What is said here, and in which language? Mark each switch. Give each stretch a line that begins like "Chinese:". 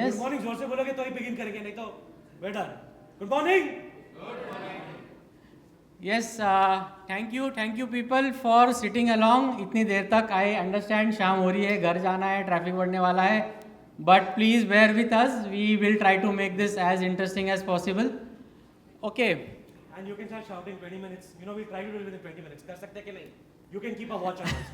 English: Good morning
Hindi: जोर से बोलोगे तो ही begin करेंगे, नहीं तो
English: we're done. Good morning. Yes, thank you people for sitting along
Hindi: इतनी देर तक.
English: I understand
Hindi: शाम हो रही है, घर जाना है, ट्रैफिक बढ़ने वाला है.
English: But please bear with us. We will try to make this as interesting as possible. Okay. And you can start shouting 20 minutes. You know we try to do it within 20 minutes.
Hindi: कर सकते हैं कि नहीं?
English: You can keep a watch on us.